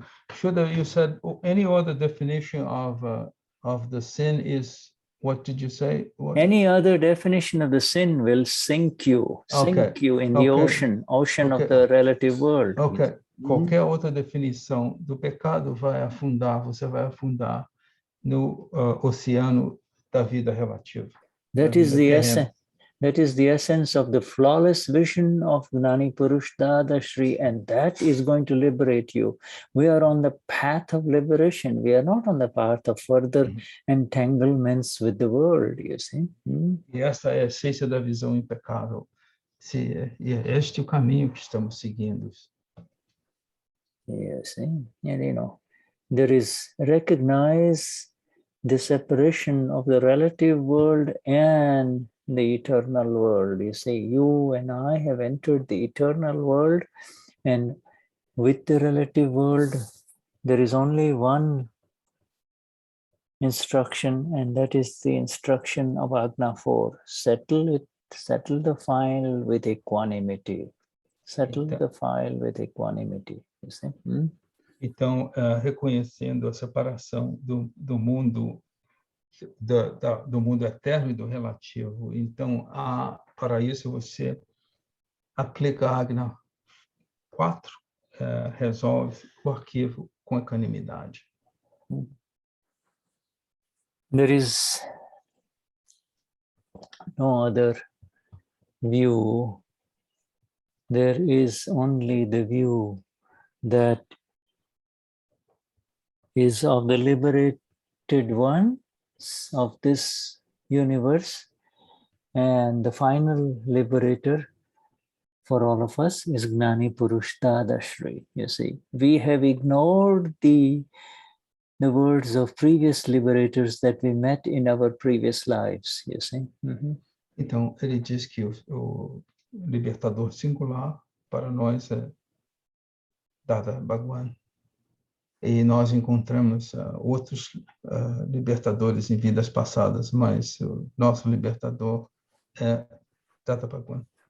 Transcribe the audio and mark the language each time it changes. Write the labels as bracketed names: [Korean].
[English] Shuddha, you said any other definition of the sin is, what did you say? What? Any other definition of the sin will sink you in the ocean of the relative world. Ok. [Portuguese] Qualquer outra definição do pecado vai afundar, você vai afundar no oceano da vida relativa. [English] That is the essence. That is the essence of the flawless vision of Gnani Purush Dadashri, and that is going to liberate you. We are on the path of liberation. We are not on the path of further entanglements with the world, you see. [Portuguese] E essa é a essência da visão impecável. E é este o caminho que estamos seguindo. [English] You see, and there is recognize the separation of the relative world and the eternal world. You see, you and I have entered the eternal world, and with the relative world, there is only one instruction, and that is the instruction of Agna 4. Settle the file with equanimity. Settle the file with equanimity. You see? [Portuguese] Então, reconhecendo a separação do mundo do mundo eterno e do relativo. Então, para isso, você aplica a Agna 4, resolve o arquivo com equanimidade. [English] There is no other view. There is only the view that is of the liberated ones of this universe, and the final liberator for all of us is Gnani Purush Dadashri. You see, we have ignored the words of previous liberators that we met in our previous lives, you see. [Portuguese] Então, ele diz que o libertador singular para nós é Dada Bhagwan. E nós encontramos outros libertadores em vidas passadas, mas o nosso libertador é Dada Bhagwan.